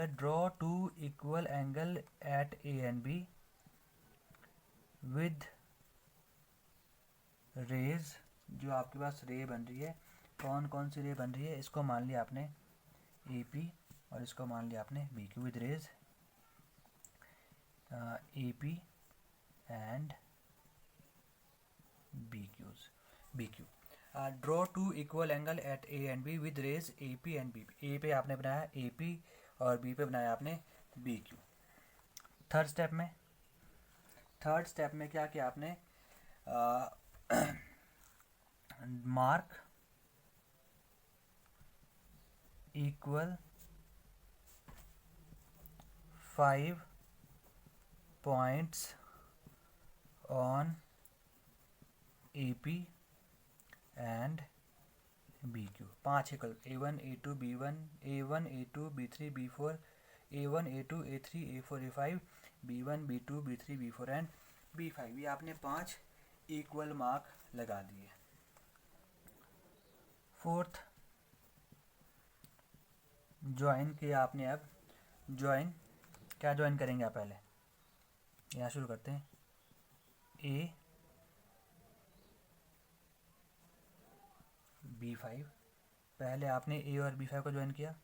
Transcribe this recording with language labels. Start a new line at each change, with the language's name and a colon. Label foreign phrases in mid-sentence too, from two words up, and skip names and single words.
English: draw 2 equal angle at A and B with rays,
Hindi: जो आपके पास रे बन रही है, कौन कौन सी रे बन रही है, इसको मान लिया आपने AP और इसको मान लिया आपने BQ
English: with rays AP and BQ. draw 2 equal angle at A and B with rays AP and B विद रेज AP एंड B।
Hindi: A पे आपने बनाया AP और B पे बनाया आपने BQ।
English: third step
Hindi: में क्या किया आपने,
English: mark equal 5 points on AP and BQ. 5 इक्वल A1, A2, B1, A1, A2, B3, B4, A1, A2, A3, A4, A5, B1, B2, B3, B4 एंड B5।
Hindi: ये आपने
English: 5 equal mark
Hindi: लगा दिए। फोर्थ, ज्वाइन किया आपने। अब ज्वाइन, क्या ज्वाइन करेंगे आप, पहले यहाँ शुरू करते हैं, A B5, पहले आपने A और B5 को ज्वाइन किया।